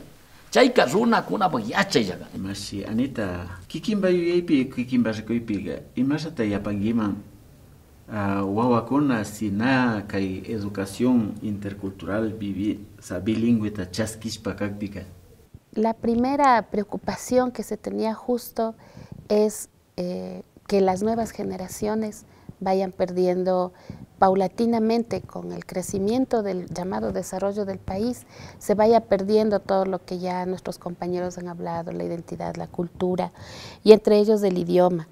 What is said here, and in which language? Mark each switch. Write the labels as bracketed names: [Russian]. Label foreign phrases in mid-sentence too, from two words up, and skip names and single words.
[Quechua] Chayka runa kunapa yachay yaga. Mashi Anita, kikimba yuyaypi kikimba rikuypiga, imashata yapangiman wawakuna sina kay [Spanish] educación intercultural bilingüe [Quechua] ta chaskishpa kakpika. [Spanish] La primera preocupación que se tenía justo es que las nuevas generaciones vayan perdiendo paulatinamente con el crecimiento del llamado desarrollo del país, se vaya perdiendo todo lo que ya nuestros compañeros han hablado, la identidad, la cultura y entre ellos el idioma.